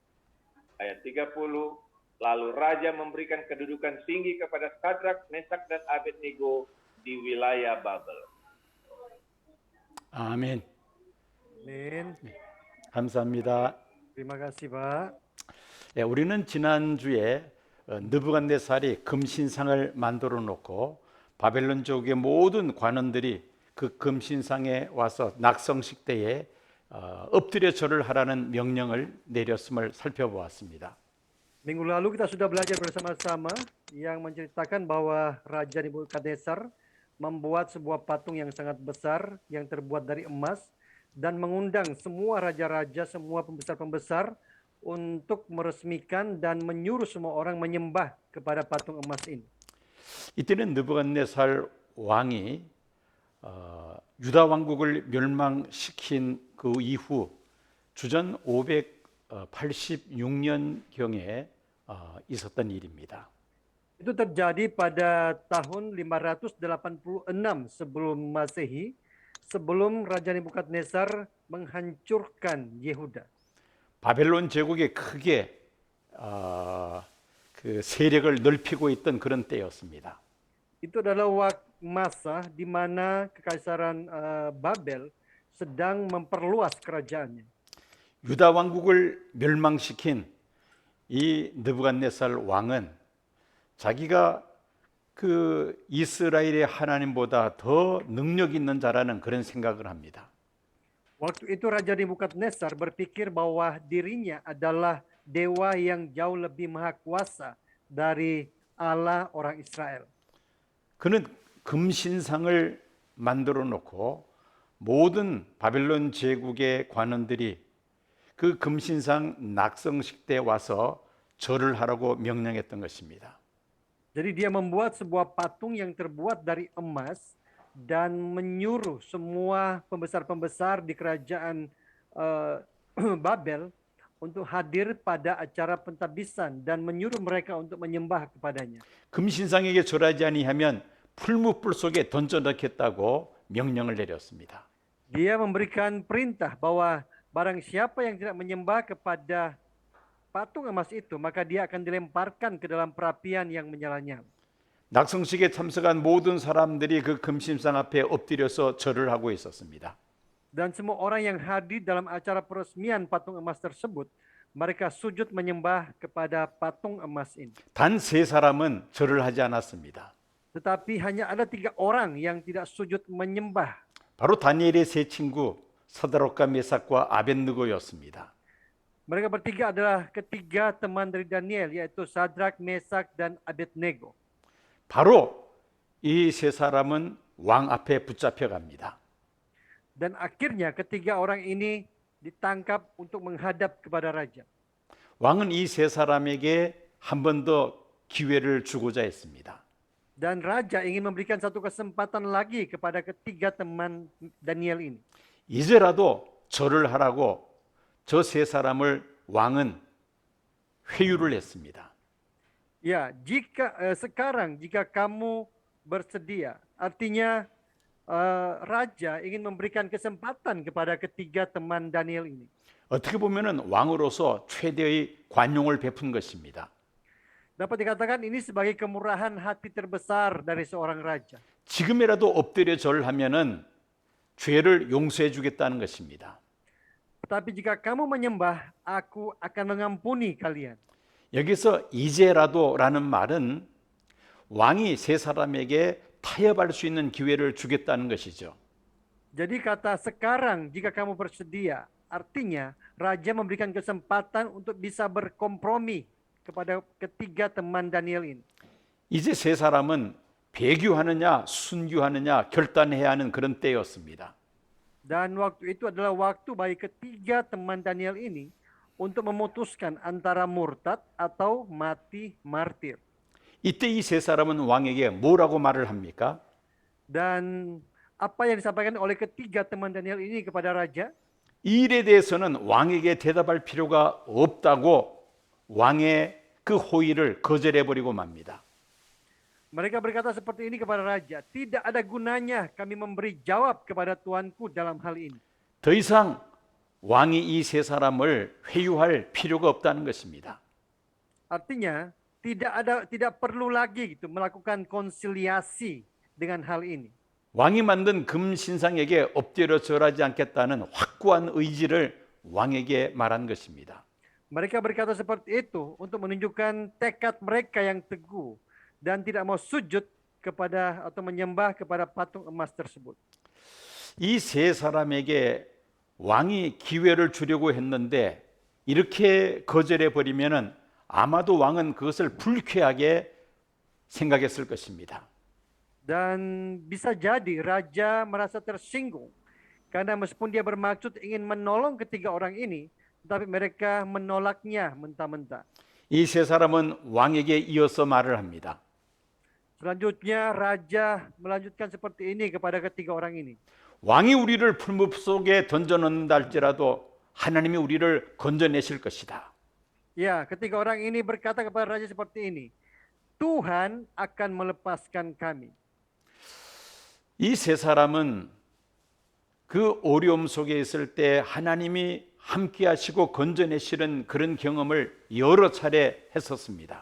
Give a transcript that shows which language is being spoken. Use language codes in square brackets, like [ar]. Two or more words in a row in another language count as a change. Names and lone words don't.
[id] Ayat 30, lalu Raja memberikan kedudukan tinggi kepada Sadrak, Mesak, dan Abednego di wilayah Babel. [ko] 아멘. [id] Amin. [ko] 감사합니다. [id] Terima kasih, Pak. [ko] 예, 우리는 지난주에 느부갓네살이 금신상을 만들어 놓고 바벨론 제국의 모든 관원들이 그 금신상에 와서 낙성식 때에 엎드려 절을 하라는 명령을 내렸음을 살펴보았습니다. [id] Minggu lalu kita sudah belajar bersama-sama yang menceritakan bahwa Raja Nebukadnezar membuat sebuah patung yang sangat besar yang terbuat dari emas dan mengundang semua raja-raja, semua pembesar-pembesar untuk meresmikan dan menyuruh semua orang menyembah kepada patung emas ini. [ko] 이때는 느부갓네살 왕이 유다 왕국을 멸망시킨 그 이후 주전 586년경에 있었던 일입니다. [id] Itu terjadi pada tahun 586 sebelum Masehi, sebelum Raja Nebukadnezar menghancurkan Yehuda. [ko] 바벨론 제국이 크게 그 세력을 넓히고 있던 그런 때였습니다. [id] Itu adalah masa di mana kekaisaran Babel sedang memperluas kerajaannya. [ko] 유다 왕국을 멸망시킨 이 느부갓네살 왕은 자기가 그 이스라엘의 하나님보다 더 능력 있는 자라는 그런 생각을 합니다. [id] Waktu itu Raja Nebukadnezar berpikir bahwa dirinya adalah dewa yang jauh lebih maha kuasa dari Allah orang Israel. [ko] 그는 금신상을 만들어 놓고 모든 바벨론 제국의 관원들이 그 금신상 낙성식 때 와서 절을 하라고 명령했던 것입니다. [id] Jadi dia membuat sebuah patung yang terbuat dari emas dan menyuruh semua pembesar-pembesar di kerajaan Babel untuk hadir pada acara pentabisan dan menyuruh mereka untuk menyembah kepadanya. [ko] 금신상에게 절하지 아니하면 풀무불 속에 던져 넣겠다고 명령을 내렸습니다. [id] Dia memberikan perintah bahwa barang siapa yang tidak menyembah kepada patung emas itu, maka dia akan dilemparkan ke dalam perapian yang menyala-nyala. [ko] 낙성식에 참석한 모든 사람들이 그 금신상 앞에 엎드려서 절을 하고 있었습니다. [id] Dan semua orang yang hadir dalam acara peresmian patung emas tersebut, mereka sujud menyembah kepada patung emas ini. [ko] 단 세 사람은 절을 하지 않았습니다. [id] Tetapi hanya ada 3 orang yang tidak sujud menyembah. [ko] 바로 다니엘의 세 친구 사드락과 메삭과 아벳느고였습니다. [id] Mereka bertiga adalah ketiga teman dari Daniel, yaitu Sadrak, Mesak, dan Abednego. [ko] 바로 이 세 사람은 왕 앞에 붙잡혀 갑니다. [id] Dan akhirnya ketiga orang ini ditangkap untuk menghadap kepada raja. [ko] 왕은 이 세 사람에게 한 번 더 기회를 주고자 했습니다. [id] Dan raja ingin memberikan satu kesempatan lagi kepada ketiga teman Daniel ini. [ko] 이제라도 절을 하라고 저 세 사람을 왕은 회유를 했습니다. [id] Ya, sekarang jika kamu bersedia, artinya raja ingin memberikan kesempatan kepada ketiga teman Daniel ini. [ko] 어떻게 보면은 왕으로서 최대의 관용을 베푼 것입니다. [id] Dapat dikatakan ini sebagai kemurahan hati terbesar dari seorang raja. [ko] 지금이라도 엎드려 절하면은 죄를 용서해 주겠다는 것입니다. [id] Tetapi jika kamu menyembah, aku akan mengampuni kalian. [ko] 여기서 이제라도라는 말은 왕이 세 사람에게 타협할 수 있는 기회를 주겠다는 것이죠. [id] Jadi kata sekarang jika kamu bersedia, artinya raja memberikan kesempatan untuk bisa berkompromi kepada ketiga teman Daniel ini. [ko] 이제 세 사람은 배교하느냐 순교하느냐 결단해야 하는 그런 때였습니다. [id] Dan waktu itu adalah waktu bagi ketiga teman Daniel ini untuk memutuskan antara murtad atau mati martir. [ko] 이때 이 세 사람은 왕에게 뭐라고 말을 합니까? [id] Dan apa yang disampaikan oleh ketiga teman Daniel ini kepada raja? [ko] 이 일에 대해서는 왕에게 대답할 필요가 없다고 왕의 그 호의를 거절해 버리고 맙니다. [id] Mereka berkata seperti ini kepada raja, tidak ada gunanya kami memberi jawab kepada tuanku dalam hal ini. [ko] 더 이상 왕이 이 세 사람을 회유할 필요가 없다는 것입니다. [id] Artinya tidak perlu lagi gitu melakukan konsiliasi dengan hal ini. [ko] 왕이 만든 금 신상에게 엎드려 절하지 않겠다는 확고한 의지를 왕에게 말한 것입니다. [id] Mereka berkata seperti itu untuk menunjukkan tekad mereka yang teguh dan tidak mau sujud kepada atau menyembah kepada patung emas tersebut. [ko] 이 세 사람에게 왕이 기회를 주려고 했는데 이렇게 거절해 버리면은 아마도 왕은 그것을 불쾌하게 생각했을 것입니다. [id] Dan bisa jadi raja merasa tersinggung karena meskipun dia bermaksud ingin menolong ketiga orang ini, tetapi mereka menolaknya mentah-mentah. [ko] 이 세 사람은 왕에게 이어서 말을 합니다. [id] Selanjutnya raja melanjutkan seperti ini kepada ketiga orang ini. [ko] 왕이 우리를 풀무 속에 던져넣는다 할지라도 하나님이 우리를 건져내실 것이다. [id] Ya, ketiga orang ini berkata kepada raja seperti ini. Tuhan akan melepaskan kami. [ko] 이 세 사람은 그 어려움 속에 있을 때 하나님이 함께 하시고 건져내시는 그런 경험을 여러 차례 했었습니다.